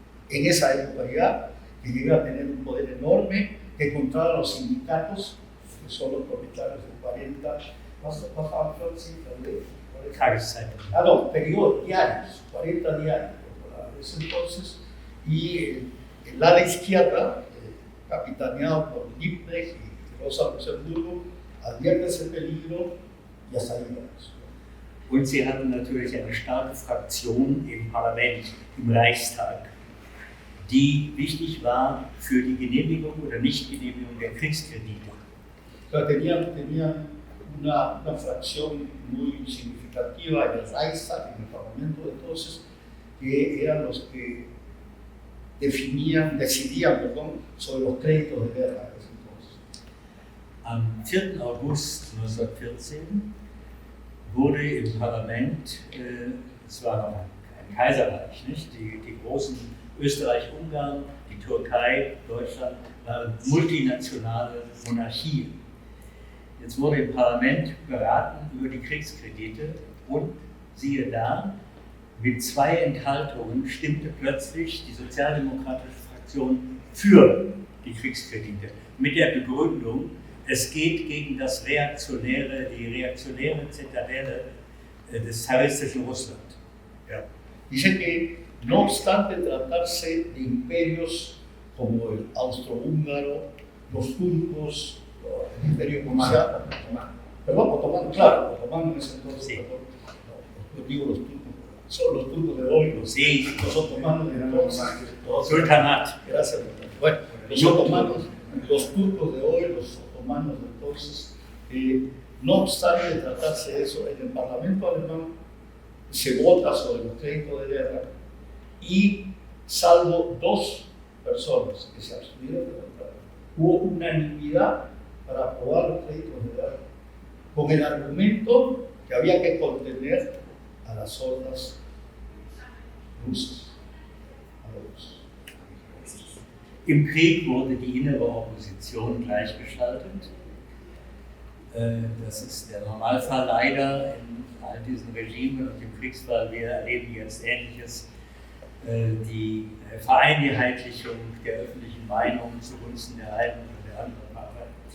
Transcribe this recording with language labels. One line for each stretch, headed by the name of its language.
Spanish: en esa época ya, que llega a tener un poder enorme, que controlaba los sindicatos, que son los propietarios de 40, periodos diarios, 40 diarios por ese entonces, y el ala izquierda, capitaneado por Liebknecht y Rosa Luxemburgo, advierte ese peligro y hasta ahí vamos.
German: Und sie hatten natürlich eine starke Fraktion im Parlament, im Reichstag, die wichtig war für die Genehmigung oder Nichtgenehmigung der Kriegskredite.
Spanish: Tenían una fracción muy significativa en el Reichstag, en el Parlamento de entonces, que eran los que decidían sobre los créditos de guerra de ese entonces.
German: Am 4. August 1914 wurde im Parlament, es war noch ein Kaiserreich, nicht? Die großen Österreich-Ungarn, die Türkei, Deutschland waren multinationale Monarchien. Jetzt wurde im Parlament beraten über die Kriegskredite und siehe da, mit 2 Enthaltungen stimmte plötzlich die sozialdemokratische Fraktion für die Kriegskredite mit der Begründung, es geht gegen die reaktionäre Zitadelle des zaristischen Russland. Ja.
Spanish: Dice que no obstante tratarse de imperios como el austrohúngaro, los turcos, el Imperio Comercial. Perdón, otomano, claro, otomano en ese entonces. Sí. Yo digo los turcos, son los turcos de hoy, los otomanos de entonces.
German: Sultanat.
Spanish: Gracias. Bueno, los otomanos, los turcos de hoy, los otomanos de entonces, no obstante de tratarse de eso, en el Parlamento alemán se vota sobre los créditos de guerra y, salvo 2 personas que se abstuvieron de votar, hubo unanimidad para aprobar los créditos de guerra, con el argumento que había que contener a las hordas rusas, a los rusos.
German: Im Krieg wurde die innere Opposition gleichgeschaltet. Das ist der Normalfall leider in all diesen Regimen und im Kriegsfall. Wir erleben jetzt Ähnliches. Die Vereinheitlichung der öffentlichen Meinung zugunsten der einen und der anderen Partei.